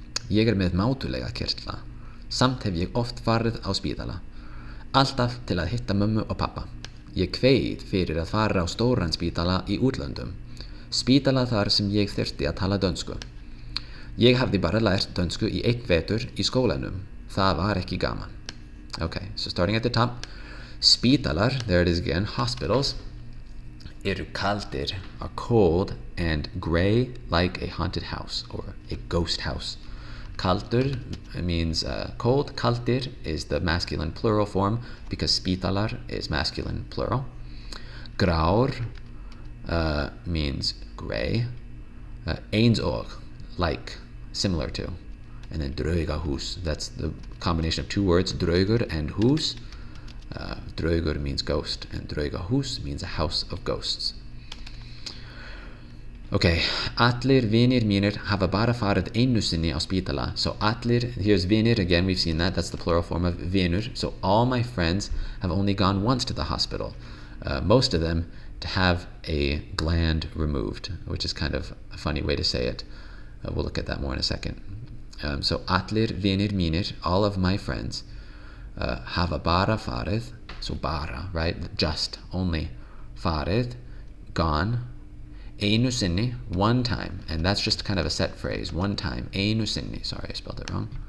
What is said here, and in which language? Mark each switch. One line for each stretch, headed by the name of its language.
Icelandic: Ég með mátulega kirtla, samt hef ég oft farið á spítala. Alltaf til að hitta mömmu og pappa. ég kveið fyrir að fara á stóran spítala í útlöndum. Spítala þar sem ég þyrfti að tala dönsku. Ég hafði bara lært dönsku í 1 vetur í skólanum. Það var ekki gaman.
English: Okay, so starting at the top. Spítalar, there it is again, hospitals, eru kaldir, are cold and grey like a haunted house or a ghost house. Kaldur means cold. Kaldir is the masculine plural form because spítalar is masculine plural. Grár means grey. Eins og, like, similar to. And then draugahús, that's the combination of 2 words, draugur and hús. Draugur means ghost and draugahús means a house of ghosts.
Icelandic: Okay, allir vinir mínir hafa bara farið einu sinni á spítala.
English: So allir, here's vinir again, we've seen that, that's the plural form of vinur. So all my friends have only gone once to the hospital. Most of them to have a gland removed, which is kind of a funny way to say it. We'll look at that more in a second. So allir vinir mínir, all of my friends, hafa bara farið, so bara, right, just, only, farið, gone, einu sinni, one time, and that's just kind of a set phrase, one time, einu sinni, sorry I spelled it wrong.